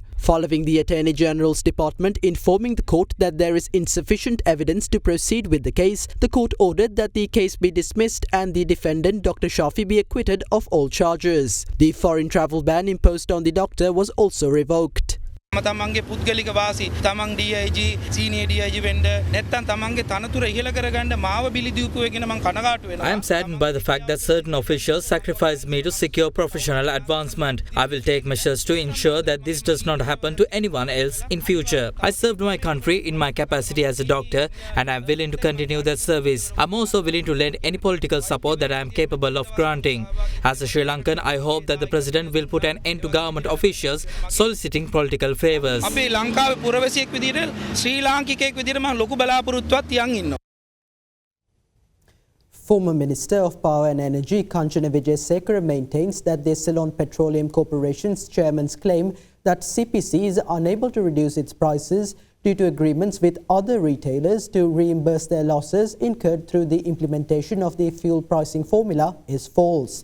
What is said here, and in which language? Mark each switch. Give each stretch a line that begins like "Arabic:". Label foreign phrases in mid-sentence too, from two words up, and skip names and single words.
English: Following the Attorney General's Department informing the court that there is insufficient evidence to proceed with the case, the court ordered that the case be dismissed and the defendant, Dr. Shafi, be acquitted of all charges. The foreign travel ban imposed on the doctor was also revoked.
Sinhala: තමන්ගේ පුද්ගලික වාසි තමන් DIG සීනියර් DIG වෙන්න නැත්නම් තමන්ගේ තනතුර ඉහළ කරගන්න මාව බිලි දීපු එක නම් කනගාටු වෙනවා.
English: I am saddened by the fact that certain officials sacrifice me to secure professional advancement. I will take measures to ensure that this does not happen to anyone else in future. I served my country in my capacity as a doctor and I am willing to continue that service. I am also willing to lend any political support that I am capable of granting. As a Sri Lankan, I hope that the President will put an end to government officials soliciting political favors.
Sinhala: අපි ලංකාවේ පුරවැසියෙක් විදිහට ශ්‍රී ලාංකිකයෙක් විදිහට මම ලොකු බලාපොරොත්තුවක් තියන් ඉන්නවා.
English: Former Minister of Power and Energy Kanchana Wijesekara maintains that the Ceylon Petroleum Corporation's chairman's claim that CPC is unable to reduce its prices due to agreements with other retailers to reimburse their losses incurred through the implementation of the fuel pricing formula is false.